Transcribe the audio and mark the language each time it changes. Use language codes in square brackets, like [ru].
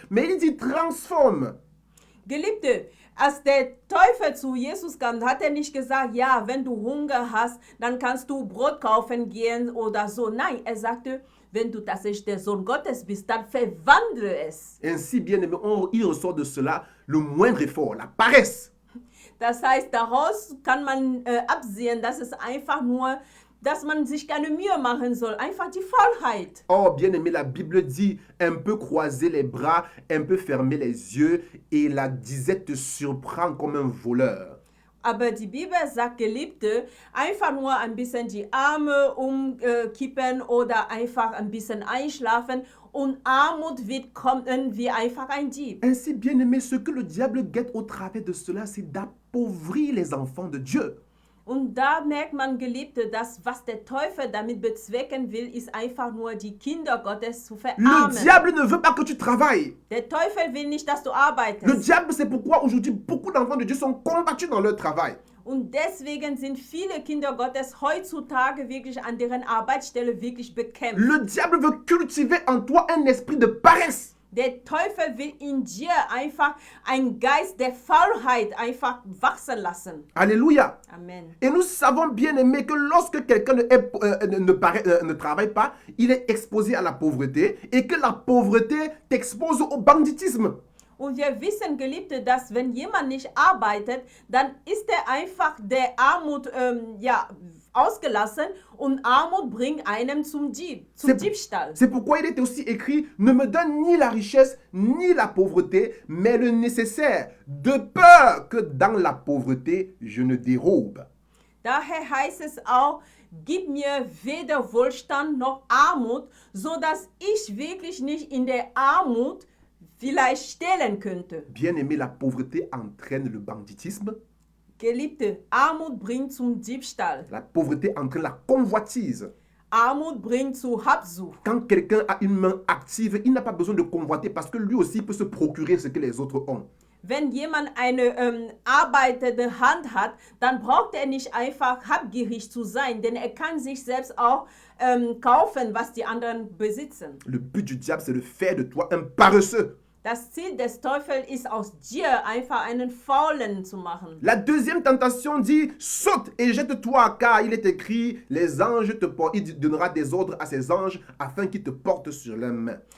[fr] Mais il dit transforme. [de] Geliebte, als der Teufel zu Jesus kam, hat er nicht gesagt, ja, wenn du Hunger hast, dann kannst du Brot kaufen gehen oder so. Nein, er sagte, wenn du tatsächlich der Sohn Gottes bist, dann verwandle es. [fr] Ainsi, bien-aimé, il ressort de cela le moindre effort, la paresse. [de] Das heißt, daraus kann man absehen, dass es einfach nur, dass man sich keine Mühe machen soll. Einfach die Faulheit. [fr] Oh, bien-aimé, la Bible dit un peu croiser les bras, un peu fermer les yeux, et la disette te surprend comme un voleur. [de] Aber die Bibel sagt, Geliebte, einfach nur ein bisschen die Arme umkippen oder einfach ein bisschen einschlafen und Armut wird kommen wie einfach ein Dieb. [fr] Ainsi, bien-aimé, ce que le diable guette au travers de cela, c'est d'appauvrir les enfants de Dieu. [de] Und da merkt man, Geliebte, dass was der Teufel damit bezwecken will, ist einfach nur die Kinder Gottes zu verarmen. [fr] Le diable ne veut pas que tu travailles. [de] Der Teufel will nicht, dass du arbeitest. [fr] Le diable, c'est pourquoi aujourd'hui beaucoup d'enfants de Dieu sont combattus dans leur travail. [de] Und deswegen sind viele Kinder Gottes heutzutage wirklich an deren Arbeitsstelle wirklich bekämpft. [fr] Le diable veut cultiver en toi un esprit de paresse. [de] Der Teufel will in dir einfach einen Geist der Faulheit einfach wachsen lassen. [fr] Alléluia. Amen. Et nous savons bien aimé que lorsque quelqu'un ne travaille pas, il est exposé à la pauvreté et que la pauvreté t'expose au banditisme. [de] Und wir wissen, Geliebte, dass wenn jemand nicht arbeitet, dann ist er einfach der Armut ausgelassen und Armut bringt einem zum Diebstahl. [fr] C'est pourquoi il est aussi écrit, ne me donne ni la richesse ni la pauvreté, mais le nécessaire, de peur que dans la pauvreté je ne dérobe. [de] Daher heißt es auch, gib mir weder Wohlstand noch Armut, so dass ich wirklich nicht in der Armut vielleicht stehlen könnte. [fr] Bien-aimé, la pauvreté entraîne le banditisme. [de] Geliebte, Armut bringt zum Diebstahl. [fr] La pauvreté entraîne la convoitise. [de] Armut bringt zu Habsucht. [fr] Quand quelqu'un a une main active, il n'a pas besoin de convoiter parce que lui aussi peut se procurer ce que les autres ont. [de] Wenn jemand eine arbeitende Hand hat, dann braucht er nicht einfach habgierig zu sein, denn er kann sich selbst auch kaufen, was die anderen besitzen. [fr] Le but du diable, c'est de faire de toi un paresseux. [de] Das Ziel des Teufels ist, aus dir einfach einen Faulen zu machen. [fr] La deuxième tentation dit, saute et jette-toi, car il est écrit, les anges te portent, il donnera des ordres à ses anges, afin qu'ils te portent sur leurs mains.